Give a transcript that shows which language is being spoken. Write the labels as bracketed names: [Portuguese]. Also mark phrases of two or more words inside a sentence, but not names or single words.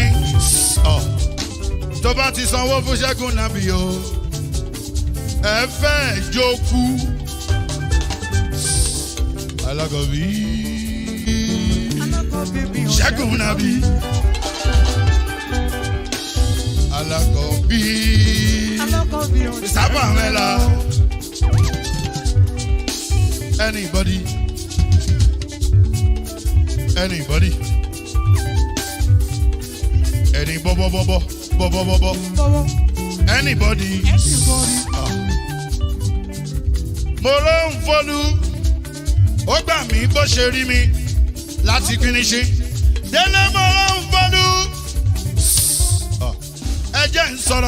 [Yoruba] Oh, tó bá ti sanwó fún Ṣẹ́gun Nàbí o, ẹ fẹ́ jókù. Alákọ̀bí Ṣẹ́gun Nàbí. Alákọ̀bí Sábà Mẹ́la. [English] Anybody? Any bobo. Anybody? [Yoruba] Mo ló ń folú, ó gbà mí bó ṣe rí mi láti finishi. Délé mo ló ń folú, ẹ jẹ́ ń sọ̀rọ̀.